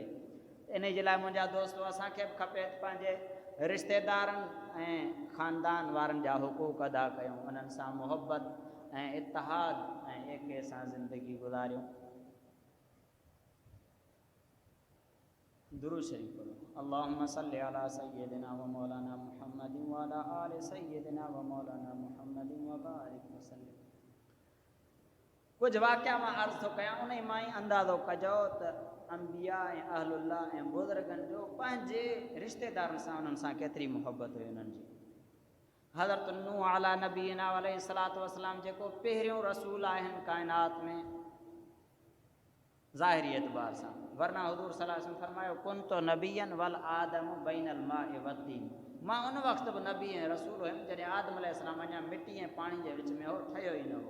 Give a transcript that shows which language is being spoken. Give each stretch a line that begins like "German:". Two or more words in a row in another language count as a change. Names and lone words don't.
Sindhi: इन जे लाइ मुंहिंजा दोस्तो, असांखे बि खपे पंहिंजे रिश्तेदारनि ऐं ख़ानदान वारनि जा हुक़ूक़ अदा कयूं, उन्हनि सां मुहबत ऐं इत्तिहाद ऐं एके सां ज़िंदगी गुज़ारियूं। दुरूद शरीफ पढ़ो।
Arabic: اللهم صل على سيدنا ومولانا محمد وعلى آل سيدنا ومولانا محمد وبارك وسلم.
Sindhi: कुझु वाक़िया मां अर्ज़ु थो कयां, उन मां ई अंदाज़ो कजो त अंबिया ऐं अहलुल्लाह ऐं बुज़ुर्गनि जो पंहिंजे रिश्तेदारनि सां, उन्हनि सां केतिरी मुहबत हुई उन्हनि जी। हज़रत नूह
Arabic: على نبينا عليه الصلاة والسلام,
Sindhi: जेको पहिरियों रसूल आहिनि काइनात में, ज़ाहिरी एतबार सां, वरना हुज़ूर
Arabic: صلى الله عليه وسلم
Sindhi: फरमायो
Arabic: كنت نبيا وآدم بين الماء والطين,
Sindhi: मां उन वक़्त बि नबी ऐं रसूल हुयुमि जॾहिं आदम अलैहिस्सलाम अञा मिटी ऐं पाणी जे विच में हो, ठहियो ई न हो।